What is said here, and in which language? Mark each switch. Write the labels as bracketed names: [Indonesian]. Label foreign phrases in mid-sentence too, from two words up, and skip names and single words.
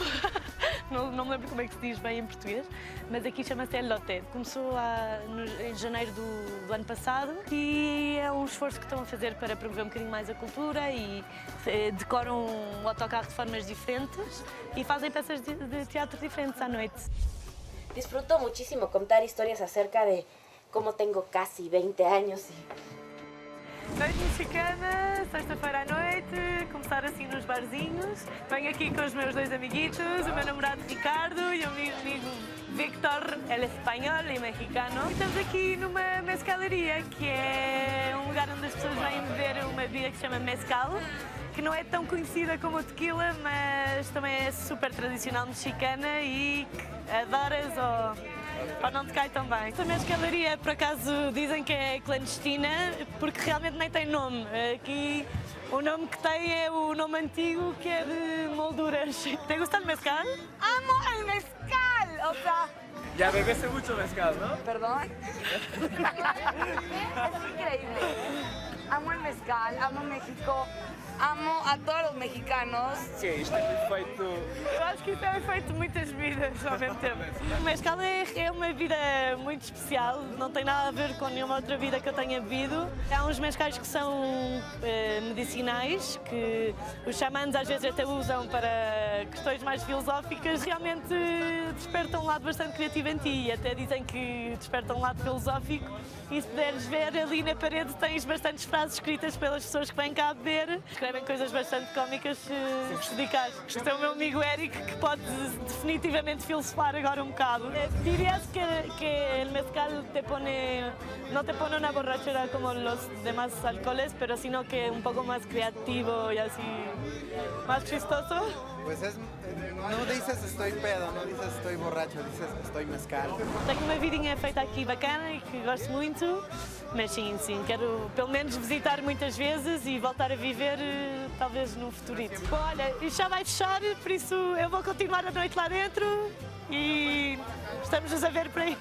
[Portuguese] Não me lembro como é que se diz bem em português, mas aqui chama-se elote. Começou em janeiro do ano passado e é um esforço que estão a fazer para promover um bocadinho mais a cultura e decoram o autocarro de formas diferentes e fazem peças de teatro diferentes à noite. [Spanish] Disfruto muchísimo contar historias acerca de cómo tengo casi 20 años. [Portuguese] Noite mexicana, sexta-feira à noite, começar assim nos barzinhos. Venho aqui com os meus dois amiguitos, o meu namorado Ricardo e o meu amigo Víctor, ele é espanhol e mexicano. E estamos aqui numa mezcalaria, que é um lugar onde as pessoas vêm beber uma bebida que se chama mezcal, que não é tão conhecida como o tequila, mas também é super tradicional mexicana e que adoras ou não te cai tão bem. Esta mezcalaria, por acaso, dizem que é clandestina, porque realmente nem tem nome. Aqui o nome que tem é o nome antigo, que é de molduras. [Spanish] ¿Te gusta el mezcal? ¡Amo el mezcal! O sea... Ya bebes mucho mezcal, ¿no? ¿Perdón? Es increíble. Amo el mezcal, amo México, amo a todos los mexicanos. [Portuguese] Sim, isto é feito... Eu acho que isto é feito de muitas vidas ao mesmo tempo. O mezcal é uma vida muito especial, não tem nada a ver com nenhuma outra vida que eu tenha bebido. Há uns mezcais que são medicinais, que os xamãs às vezes até usam para questões mais filosóficas. Realmente despertam um lado bastante criativo em ti e até dizem que despertam um lado filosófico. E se puderes ver, ali na parede tens bastantes frases escritas pelas pessoas que vêm cá beber. Escrevem coisas bastante cómicas eficazes. Este é o meu amigo Eric, que pode definitivamente filosofar agora um bocado. [Spanish] Dirías que el mezcal no te pone una borrachera como los demás alcoholes, pero sino que un poco más creativo y así, más chistoso? Pues não dices estoy pedo, não dices estoy borracho, dices estoy mezcal. [Portuguese] Tenho uma vidinha feita aqui bacana e que gosto muito, mas sim, quero pelo menos visitar muitas vezes e voltar a viver talvez no futurito. Bom, olha, isto já vai fechar, por isso eu vou continuar a noite lá dentro e estamos-nos a ver por aí.